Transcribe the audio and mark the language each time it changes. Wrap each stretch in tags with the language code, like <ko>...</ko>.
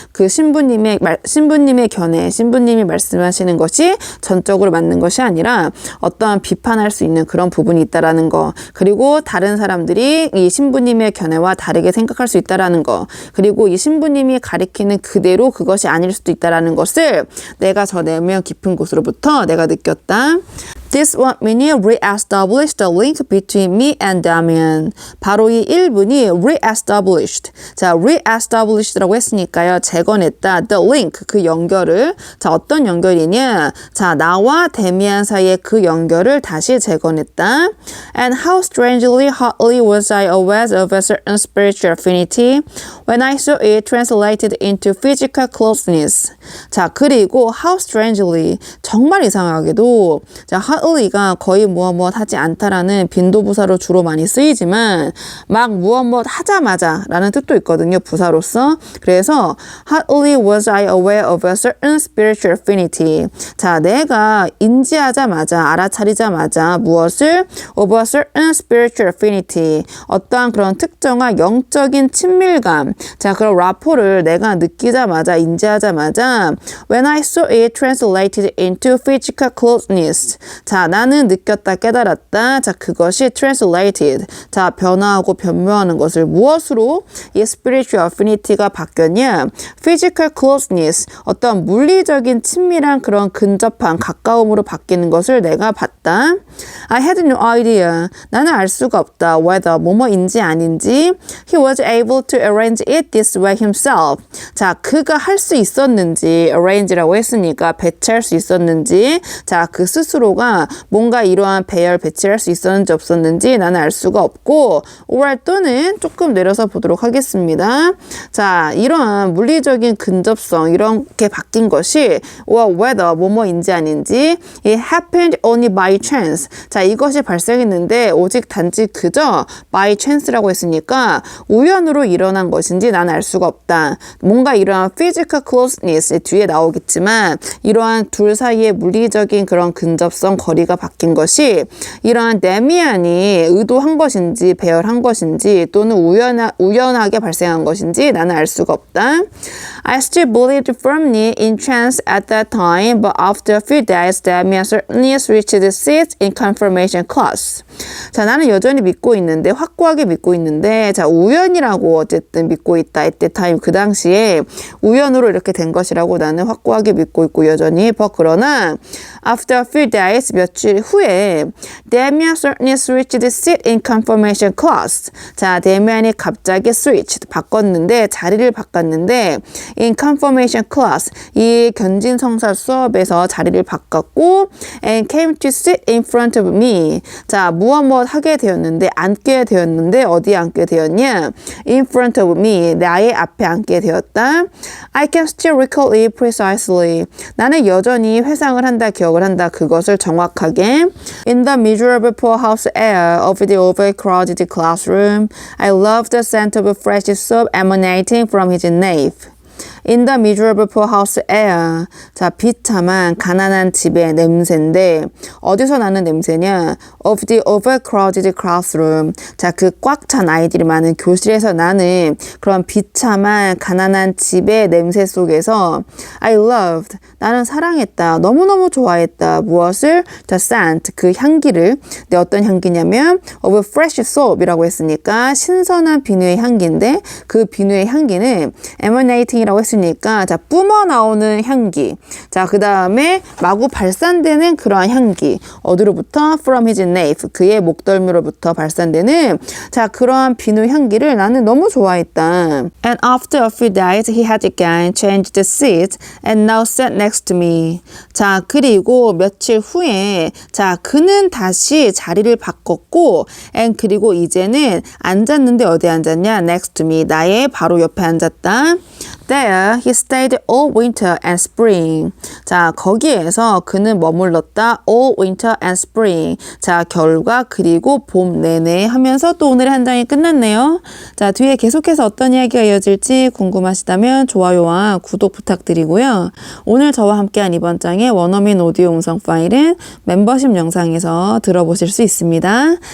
<ko>그 신부님의 견해, 신부님이 말씀하시는 것이 전적으로 맞는 것이 아니라 어떠한 비판할 수 있는 그런 부분이 있다라는 거. 그리고 다른 사람들이 이 신부님의 견해와 다르게 생각할 수 있다라는 거. 그리고 이 신부님이 가리키는 그대로 그것이 아닐 수도 있다라는 것을 내가 저 내면 깊은 곳으로부터 내가 느꼈다.</ko> <en>This 1minute re-established the link between me and Damian.</en> <ko>바로 이 1분이 re-established. 자, re-established라고 했으니까요. 재건했다.</ko> <en>The link,</en> <ko>그 연결을. 자, 어떤 연결이냐? 자, 나와 데미안 사이의 그 연결을 다시 재건했다.</ko> <en>And how strangely hotly was I aware of a certain spiritual affinity when I saw it translated into physical closeness.</en> <ko>자, 그리고</ko> <en>how strangely,</en> <ko>정말 이상하게도 자, hotly가 거의 무엇 하지 않다라는 빈도부사로 주로 많이 쓰이지만 막 무엇 하자마자 라는 뜻도 있거든요. 부사로서. 그래서</ko> <en>hotly was I aware of a certain spiritual affinity.</en> <ko>자, 내가 인지하자마자, 알아차리자마자 무엇을?</ko> <en>of a certain spiritual affinity.</en> <ko>어떠한 그런 특정한 영적인 친밀감. 자, 그런 라포를 내가 느끼자마자, 인지하자마자</ko> <en>when I saw it translated into physical closeness. 자,</en> <ko>자, 나는 느꼈다, 깨달았다. 자, 그것이 translated. 자, 변화하고 변모하는 것을 무엇으로 이 spiritual affinity가 바뀌었냐?</ko> <en>physical closeness.</en> <ko>어떤 물리적인 친밀한 그런 근접한 가까움으로 바뀌는 것을 내가 봤다.</ko> <en>I had no idea.</en> <ko>나는 알 수가 없다. whether 뭐뭐인지 아닌지.</ko> <en>He was able to arrange it this way himself.</en> <ko>자, 그가 할 수 있었는지 arrange라고 했으니까 배치할 수 있었는지 자, 그 스스로가 뭔가 이러한 배열 배치할 수 있었는지 없었는지 나는 알 수가 없고 or 또는 조금 내려서 보도록 하겠습니다. 자, 이러한 물리적인 근접성 이렇게 바뀐 것이</ko> <en>or whether</en> <ko>뭐뭐인지 아닌지</ko> <en>it happened only by chance.</en> <ko>자, 이것이 발생했는데 오직 단지 그저 by chance라고 했으니까 우연으로 일어난 것인지 나는 알 수가 없다. 뭔가 이러한 physical closeness 뒤에 나오겠지만 이러한 둘 사이의 물리적인 그런 근접성 거리가 바뀐 것이 이러한 데미안이 의도한 것인지 배열한 것인지 또는 우연하게 발생한 것인지 나는 알 수가 없다.</ko> <en>I still believed firmly in chance at that time, but after a few days, Damian certainly reached the seat in confirmation class.</en> <ko>자, 나는 여전히 믿고 있는데 확고하게 믿고 있는데 자, 우연이라고 어쨌든 믿고 있다.</ko> <en>at that time</en> <ko>그 당시에 우연으로 이렇게 된 것이라고 나는 확고하게 믿고 있고 여전히 그러나</ko> <en>after a few days</en> <ko>며칠 후에</ko> <en>Damian certainly switched the seat in confirmation class.</en> <ko>자, 데미안이 갑자기 switched 바꿨는데 자리를 바꿨는데</ko> <en>in confirmation class</en> <ko>이 견진성사 수업에서 자리를 바꿨고</ko> <en>and came to sit in front of me.</en> <ko>자, 무엇 하게 되었는데 앉게 되었는데 어디에 앉게 되었냐?</ko> <en>in front of me</en> <ko>나의 앞에 앉게 되었다.</ko> <en>I can still recall it precisely.</en> <ko>나는 여전히 회상을 한다, 기억을 한다. 그것을 정확하게.</ko> <en>In the miserable poorhouse air of the overcrowded classroom, I loved the scent of fresh soap emanating from his nape. In the miserable poorhouse air.</en> <ko>자, 비참한 가난한 집의 냄새인데 어디서 나는 냄새냐?</ko> <en>Of the overcrowded classroom.</en> <ko>자, 그 꽉 찬 아이들이 많은 교실에서 나는 그런 비참한 가난한 집의 냄새 속에서</ko> <en>I loved.</en> <ko>나는 사랑했다. 너무너무 좋아했다. 무엇을?</ko> <en>The scent.</en> <ko>그 향기를. 근데 어떤 향기냐면</ko> <en>of fresh soap</en> <ko>이라고 했으니까 신선한 비누의 향기인데 그 비누의 향기는 emanating이라고 했으니까 자, 뿜어 나오는 향기. 자, 그 다음에 마구 발산되는 그러한 향기. 어디로부터?</ko> <en>From his nape.</en> <ko>그의 목덜미로부터 발산되는 자, 그러한 비누 향기를 나는 너무 좋아했다.</ko> <en>And after a few days, he had again changed the seat and now sat next to me.</en> <ko>자, 그리고 며칠 후에 자, 그는 다시 자리를 바꿨고 and 그리고 이제는 앉았는데 어디에 앉았냐?</ko> <en>Next to me.</en> <ko>나의 바로 옆에 앉았다. There, he stayed all winter and spring. 자, 거기에서 그는 머물렀다.</ko> <en>all winter and spring.</en> <ko>자, 겨울과 그리고 봄 내내 하면서 또 오늘의 한 장이 끝났네요. 자, 뒤에 계속해서 어떤 이야기가 이어질지 궁금하시다면 좋아요와 구독 부탁드리고요. 오늘 저와 함께한 이번 장의 원어민 오디오 음성 파일은 멤버십 영상에서 들어보실 수 있습니다.</ko>